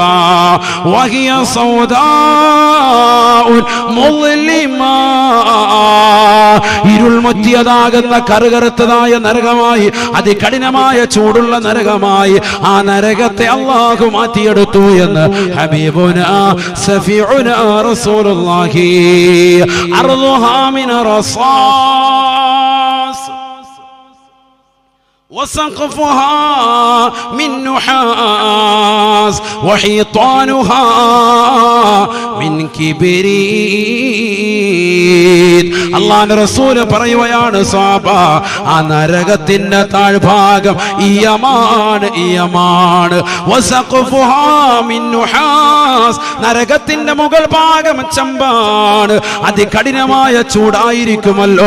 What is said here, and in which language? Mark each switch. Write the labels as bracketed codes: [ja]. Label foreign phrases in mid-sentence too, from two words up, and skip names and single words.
[ar] وهي سوداء مظلمة, [ml] ഇരുൾ മുറ്റിയതാകുന്ന കറുകറുത്തതായ നരകമായി, അതികഠിനമായ ചൂടുള്ള നരകമായി ആ നരകത്തെ അല്ലാഹു മാറ്റിയെടുത്തു എന്ന് [ar] حبيبنا شفيعنا رسول الله. أرضها من رصاص وسقفها من نحاس وحيطانها من كبريت. [ml] അല്ലാഹുവിന്റെ റസൂല് പറയുകയാണ് സ്വഹാബ, ആ നരകത്തിന്റെ താഴ്ഭാഗം യമാണ് [ar] وسقفها من نحاس, [ml] നരകത്തിന്റെ മുകൾ ഭാഗം ചെമ്പാണ്. അതികഠിനമായ ചൂടായിരിക്കുമല്ലോ.